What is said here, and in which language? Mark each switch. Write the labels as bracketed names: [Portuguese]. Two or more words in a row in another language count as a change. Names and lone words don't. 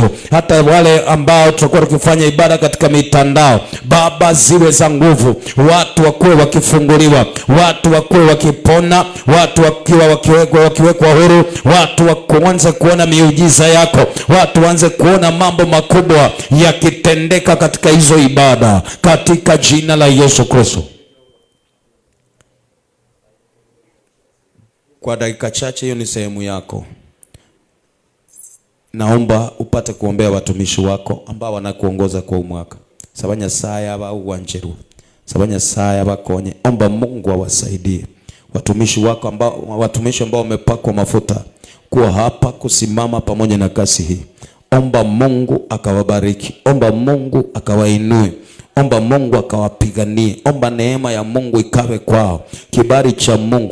[Swahili] Hata wale ambao tutakuwa tukifanya ibada katika mitandao, Baba, ziwe za nguvu, watu wakuwe wakifunguliwa, watu wakuwe wakipona, watu wakiwekwa huru, watu waanze kuona miujiza yako, watu waanze kuona mambo makubwa yakitendeka katika hizo ibada katika jina la Yesu Kristo. Kwa dakika chache, hiyo ni sehemu yako. Naomba upate kuombea watumishi wako ambao wanakuongoza kwa mwaka. Sabanya saya ba uwanjeru. Sabanya saya bakonye. Omba Mungu awasaidie watumishi wako watumishi ambao wamepakwa mafuta kuwa hapa kusimama pamoja na kasi hii. Omba Mungu akawabariki. Omba Mungu akawainue. Omba Mungu akawapiganie. Omba neema ya Mungu ikawe kwao, kibali cha Mungu.